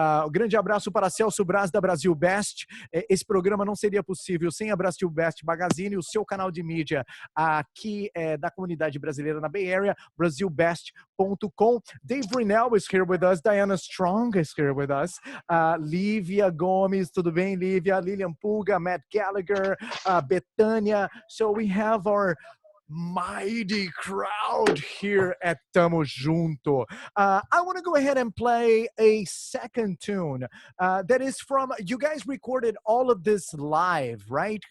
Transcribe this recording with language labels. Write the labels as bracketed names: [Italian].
[Portuguese] Grande abraço para Celso Braz da Brasil Best. Esse programa não seria possível sem a Brasil Best Magazine, o seu canal de mídia aqui da comunidade brasileira na Bay Area, brasilbest.com. [English] Dave Rinell is here with us. Diana Strong is here with us. [Portuguese] Lívia Gomes, tudo bem, Lívia? Lilian Puga, Matt Gallagher, Betânia. [English] So we have our mighty crowd here at Tamo Junto. I want to go ahead and play a second tune that is from, you guys recorded all of this live, right?